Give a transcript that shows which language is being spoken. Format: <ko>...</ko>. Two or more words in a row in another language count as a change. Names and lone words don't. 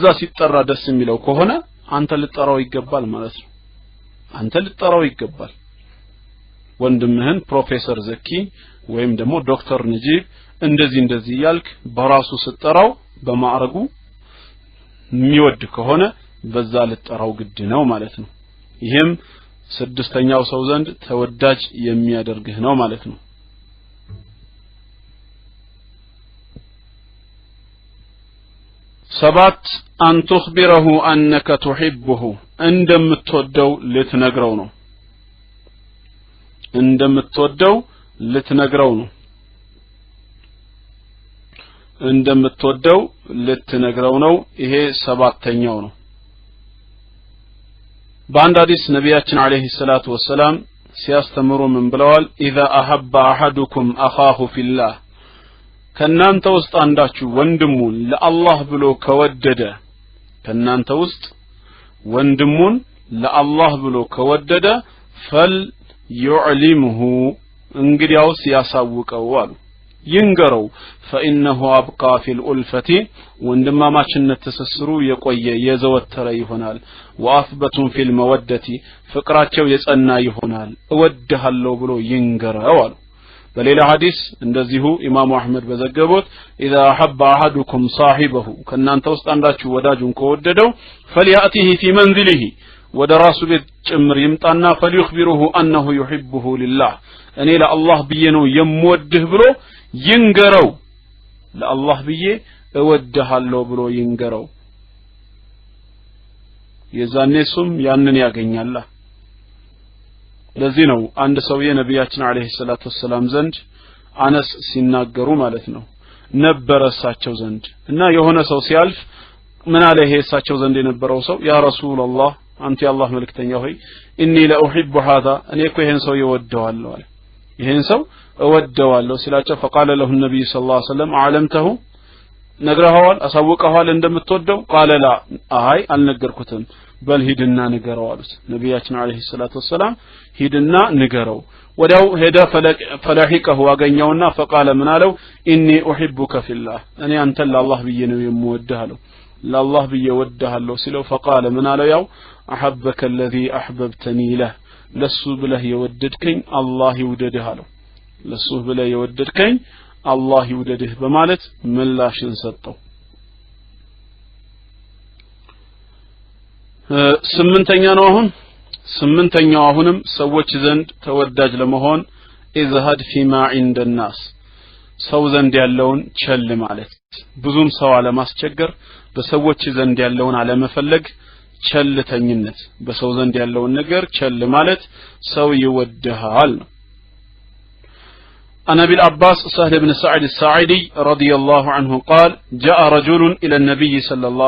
<am>ሲጠራ ደስ የሚለው ከሆነ አንተ ልትጠራው ይገባል ማለት ነው አንተ ልትጠራው ይገባል ወንድምህን ፕሮፌሰር ዘኪ ወይም ደግሞ ዶክተር ነጂብ እንደዚህ ያልክ በራሱ ስትጠራው በማዕረጉ የሚወድ ከሆነ በዛ ልትጠራው ግድ ነው ማለት ነው ይሄም ስድስተኛው ሰው ዘንድ ተወዳጅ የሚያደርግህ ነው ማለት ነው ሰባት</am> <ar>أن تخبره أنك تحبه</ar> <am>እንደምትወደው ልትነግረው ነው እንደምትወደው ልትነግረው ነው እንደምትወደው ልትነግረው ነው ይሄ ሰባተኛው ነው በአንድ ሐዲስ ነቢያችን</am> <ar>عليه الصلاة والسلام</ar> <am>ሲያስተምሩ ምን ብለዋል?</am> <ar>إذا أحب أحدكم أخاه في الله</ar> <am>ከናንተ ውስጥ አንዳችሁ ወንድሙን ለአላህ ብሎ ከወደደ ከናንተ ውስጥ ወንድሙን ለአላህ ብሎ ከወደደ</am> <ar>فليعلمه</ar> <am>እንግዲያውስ ያሳውቀው አሉ ይንገረው</am> <ar>فإنه أبقى في الألفة</ar> <am>ወንድማማችነት ተሰስሩ የቆየ የዘወተረ ይሆናል</am> <ar>وأثبت في</ar> <am>المودة ፍቅራቸው የጸና ይሆናል እወድሃለሁ ብሎ ይንገረው አሉ በሌላ ሐዲስ እንደዚሁ ኢማሙ አህመድ በዘገቡት</am> <ar>إذا أحب أحدكم صاحبه</ar> <am>ከናንተ ውስጥ አንዳችሁ ወዳጁን ከወደደው</am> <ar>فليأته في منزله</ar> <am>ወደ ራሱ ቤት ጭምር ይምጣና</am> <ar>فليخبره أنه يحبه لله</ar> <am>እኔ ለአላህ ብዬ ነው የምወድህ ብሎ ይንገረው ለአላህ ብዬ እወድሃለሁ ብሎ ይንገረው የዛኔ እሱም ያንን ያገኛል ለዚህ ነው አንድ ሰውዬ ነብያችን</am> <ar>عليه الصلاة والسلام</ar> <am>ዘንድ አነስ ሲናገሩ ማለት ነው ነበረ እሳቸው ዘንድ እና የሆነ ሰው ሲያልፍ ምን አለ ይሄ እሳቸው ዘንድ የነበረው ሰው</am> <ar>يا رسول الله</ar> <am>አንተ የአላህ መልእክተኛ ሆይ</am> <ar>إني لأحب</ar> <am>هذا እኔ እኮ ይሄን ሰው እወደዋለሁ አለ ይሄን ሰው እወደዋለሁ ሲላቸው</am> <ar>فقال له النبي صلى الله عليه وسلم</ar> <am>علمته ነግረኸዋል አሳውቀኸዋል እንደምትወደው</am> <ar>قال لا</ar> <am>አይ አልነገርኩትም በል ሂድና ንገረው አሉት ነብያችን</am> <ar>عليه الصلاة</ar> <am>ወሰላም ሂድና ንገረው ወዲያው ሄደ ፈላሂቀሁ አገኘውና فقال ምን አለው</am> <ar>إني أحبك في الله</ar> <am>እኔ አንተን ለአላህ ብዬ ነው የምወድህ አለው ለአላህ ብዬ ወድሃለሁ ሲለው فقال ምን አለው ያው</am> <ar>احبك الذي احببتني له</ar> <am>ለሱ ብለህ የወደድከኝ አላህ ይውደድህ አለው ለሱ ብለህ የወደድከኝ አላህ ይውደድህ በማለት ምላሽን ሰጠው ስምንተኛው አሁንም ሰዎች ዘንድ ተወዳጅ ለመሆን</am> <ar>ازهد فيما عند الناس</ar> <am>ሰው ዘንድ ያለውን ቸል ማለት ብዙም ሰው አለማስቸገር በሰዎች ዘንድ ያለውን አለመፈለግ ቸልተኝነት በሰው ዘንድ ያለውን ነገር ቸል ማለት ሰው ይወድሃል</am> <ar>عن أبي العباس سهل بن سعد الساعدي رضي الله عنه قال جاء رجل إلى النبي صلى الله</ar>